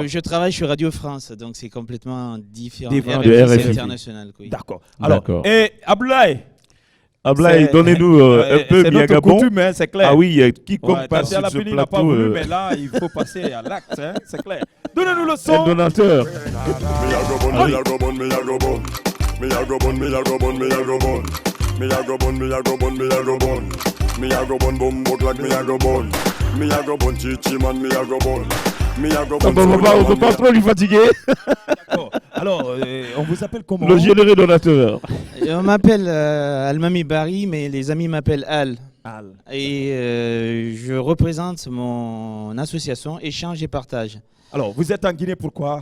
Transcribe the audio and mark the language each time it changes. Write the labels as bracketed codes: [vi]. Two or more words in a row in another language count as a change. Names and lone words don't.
[fr] je travaille sur Radio France, donc c'est complètement différent. Différent de c'est RFI. international. Oui. d'accord. Alors, D'accord. et Abdoulaye, Ablaye, c'est- donnez-nous un peu c'est Mia notre Gabon. coutume, hein, c'est clair. Ah oui, quiconque Ouais, passe Tati sur ce Alapini n'a pas plateau, voulu, mais là, il faut passer à l'acte, hein, c'est clair. Donnez-nous le un son. donateur. [jam] Me a go bun, me a go bun, me a go bun. Me a go bun, me a go bun, me a go bun. Me a go bun, me a go bun, me a go bun. Me a go bun, bum boat like me a go bun. Me a go bun, chichi man, me a go bun. Me a go bun, [fr] On ne peut pas trop lui fatiguer. D'accord. Alors, on vous appelle comment? Le généreux donateur. On m'appelle Almami Barry, mais les amis m'appellent Al. Al. Et je représente mon association Échange et Partage. Alors, vous êtes en Guinée, pourquoi?